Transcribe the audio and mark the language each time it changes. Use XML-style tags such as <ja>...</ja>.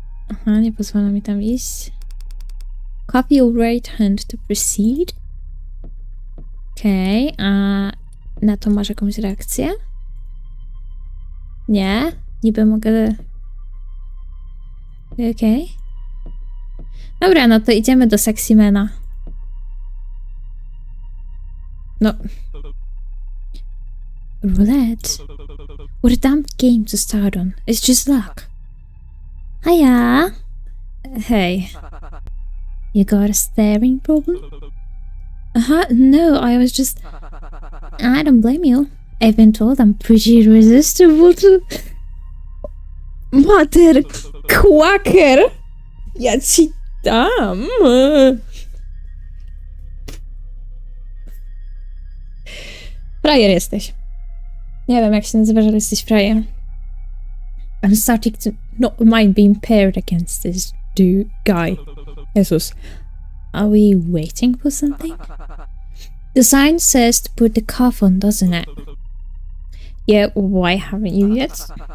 <pl>Aha, nie pozwala mi tam iść.</pl> <en>Carve your right hand to proceed.</en> <pl>Okej, a na to masz jakąś reakcję? Nie? Niby mogę... Okej. Dobra, no to idziemy do Sexymana. No.</pl> <en>Roulette? What a damn game to start on. It's just luck. Hiya! Hey. You got a staring problem? No, I was just... I don't blame you. I've been told I'm pretty irresistible to... Mother quacker!</en> <pl>Ja ci dam! Frajer jesteś. Nie wiem jak się nazywasz, ale jesteś frajer.</pl> <en>I'm starting to not mind being paired against this guy. Jesus. Are we waiting for something? The sign says to put the cuff on, doesn't it? Yeah, why haven't you yet?</en>